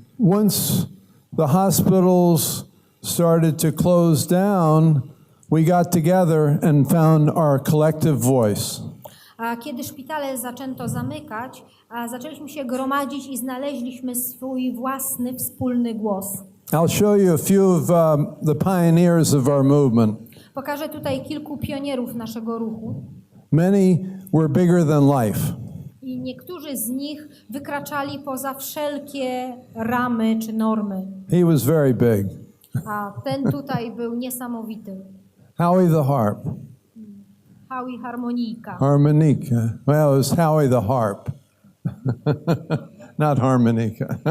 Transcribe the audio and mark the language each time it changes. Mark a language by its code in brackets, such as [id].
[en] Once the hospitals started to close down, we got together and found our collective voice. [pl] Kiedy szpitale zaczęto zamykać, zaczęliśmy się gromadzić i znaleźliśmy swój własny, wspólny głos. [en] I'll show you a few of the pioneers of our movement. [pl] Pokażę tutaj kilku pionierów naszego ruchu. [en] Many were bigger than life. [pl] I niektórzy z nich wykraczali poza wszelkie ramy czy normy. [en] He was very big. [pl] A ten tutaj był niesamowity. [en] Howie the harp. [pl] Howie harmonika. [en] Harmonica. Well, it was Howie the harp. Not harmonica.